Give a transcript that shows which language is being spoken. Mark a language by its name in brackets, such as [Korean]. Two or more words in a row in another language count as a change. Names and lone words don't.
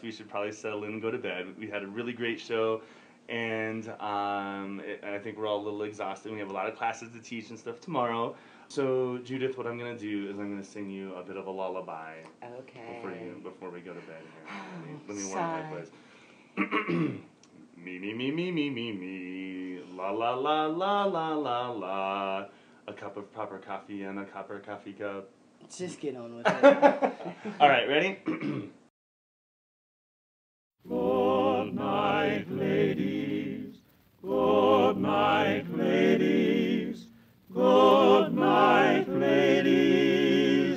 [English] We should probably settle in and go to bed. We had a really great show, and I think we're all a little exhausted. We have a lot of classes to teach and stuff tomorrow. So, Judith, what I'm going to do is I'm going to sing you a bit of a lullaby Okay. before we go to bed here. Let me warm Sigh. my place. Me, me, me, me, me, me, me. La, la, la, la, la, la, la. A cup of proper coffee and a copper coffee cup. Just get on with it. All right, ready? Good night, ladies. Good night, ladies. Good night, ladies.